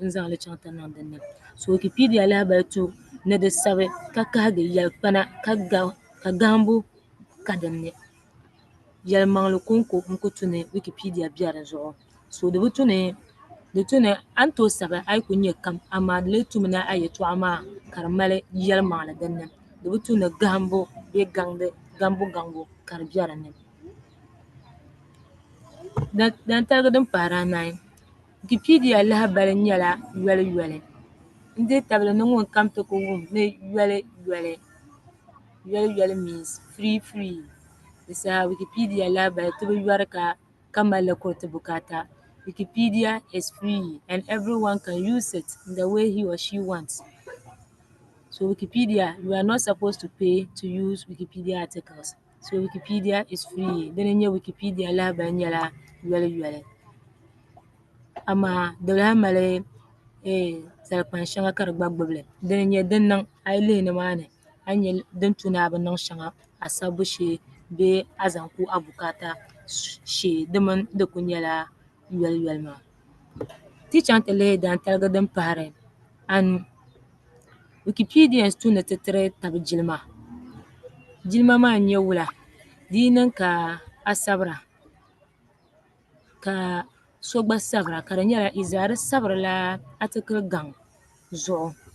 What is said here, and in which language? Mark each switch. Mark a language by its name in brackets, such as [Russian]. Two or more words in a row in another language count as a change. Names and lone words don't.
[Dagbani] n-zaŋ li chaŋ ti niŋ dinni so Wikipedia lahabali tu ni di sabi ka kahigi yɛlkpana ka gahimbu ka dinni yɛlimaŋli konko n-ku tu ni Wikipedia be di zuɣu so di bi tu ni a ni tooi sabi a yi ku nya kam amaa di lee tumi ni a yɛltɔɣa maa ka di mali yɛlimaŋli dinni di bi tu ni gahimbu bee gambu ka di be dinni dan taligi din pahiri anahi Wikipedia lahabali nyɛla yɔliyɔli n-deei tabili ni ŋun kam ti ku wum ni yɔliyɔli [English] means free [Dagbani] di saha Wikipedia lahabali ti bi yɔri ka mali li kuri ti bukaata [English] Wikipedia is free and everyone can use it in the way he or she wants so Wikipedia you are not supposed to pay to use Wikipedia articles so Wikipedia is free [Dagbani] dini nyɛ Wikipedia lahabali nyɛla yɔliyɔli amaa di lahi mali zalikpani shɛŋa ka di gba gbubi li dini nyɛ din niŋ a yi lihi nimaani a nya din tu ni a bi niŋ shɛŋa a sabbu shee bee a zaŋ ku a bukaata shee di mini di ku nyɛla yɔliyɔli maa ti chaŋ ti lihi dan taligi din pahiri anu Wikipedians tu ni ti tiri tabi jilima maa n-nyɛ wula di yi niŋ ka a sabira ka so gba sabira ka di nyɛla Izaa di sabirila article gaŋ zuɣu